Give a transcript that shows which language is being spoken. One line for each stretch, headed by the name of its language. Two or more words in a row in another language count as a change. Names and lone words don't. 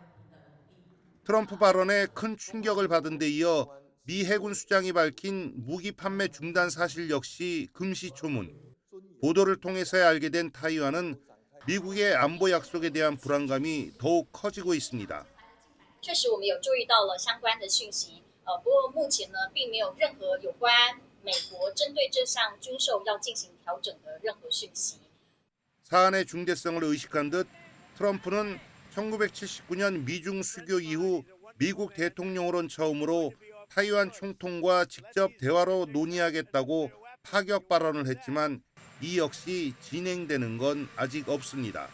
Korean: 트럼프 발언에 큰 충격을 받은 데 이어 미 해군 수장이 밝힌 무기 판매 중단 사실 역시 금시초문. 보도를 통해서야 알게 된 타이완은 미국의 안보 약속에 대한 불안감이 더욱 커지고 있습니다.
Chinese: 确实我们有注意到了相关的讯息，不过目前呢并没有任何有关美国针对这项军售要进行调整的任何讯息。
Korean: 사안의 중대성을 의식한 듯 트럼프는 1979년 미중 수교 이후 미국 대통령으론 처음으로 타이완 총통과 직접 대화로 논의하겠다고 파격 발언을 했지만 이 역시 진행되는 건 아직 없습니다.